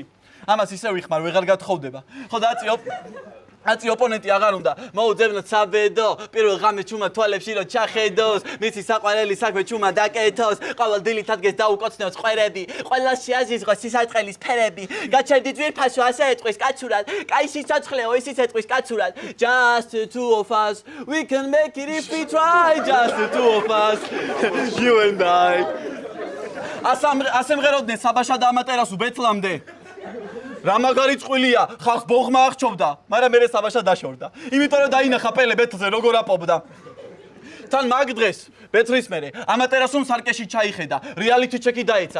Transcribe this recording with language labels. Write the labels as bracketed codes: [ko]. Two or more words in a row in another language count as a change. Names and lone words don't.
[ka] ამას ისე ვიხმარ, ვეღარ გათხოვდება. ხო და აწი ოპონენტი აღარ უნდა. მოუძებნოთ საბედო. პირველ ღამეს ჩუმა თვალებში რო ჩახედოს. მიცი საყვარელი საქმე ჩუმა დაკეთოს. ყოველ დილით ადგეს დაუკოცნოს ყვერები. ყველას შეაზიზღოს სისაწყლის ფერები. გაჩერდით ვირფასო ასე ეტყვის კაცურად. კაი სიცოცხლეო ისიც ეტყვის კაცურად. [en] Just the two of us. We can make it if we try. Just the two of us. You and I. [ka] ასემღეროდნენ საბაშა და ამატერასუ ბეთლამდე. რა მაგარი წყვილია, ხალხს ბოღმა აღჭობდა, მაგრამ მე საბაშა დაშორდა. იმიტომ რომ დაინახა პელე ბეთლზე როგორ აპობდა. თან მაგ დღეს ბეთლის მერე ამატერასუმ სარკეში ჩაიხედა, [en] reality check [ka] დაეცა.